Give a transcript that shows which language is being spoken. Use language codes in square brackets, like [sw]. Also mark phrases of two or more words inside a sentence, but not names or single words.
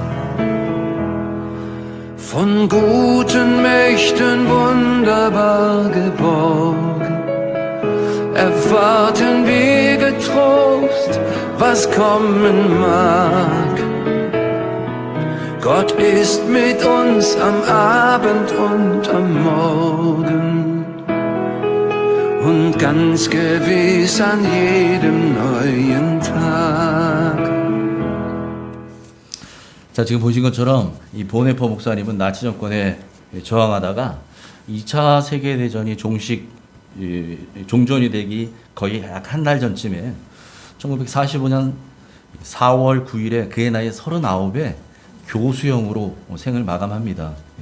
[de] Von guten Mächten wunderbar geborgen, erwarten wir getrost, was kommen mag. Gott ist mit uns am Abend und am Morgen und ganz gewiss an jedem neuen Tag. [ko] 자, 지금 보신 것처럼 이 본회퍼 목사님은 나치 정권에 저항하다가 2차 세계대전이 종전이 되기 거의 약 한 달 전쯤에 1945년 4월 9일에 그의 나이 39에 교수형으로 생을 마감합니다.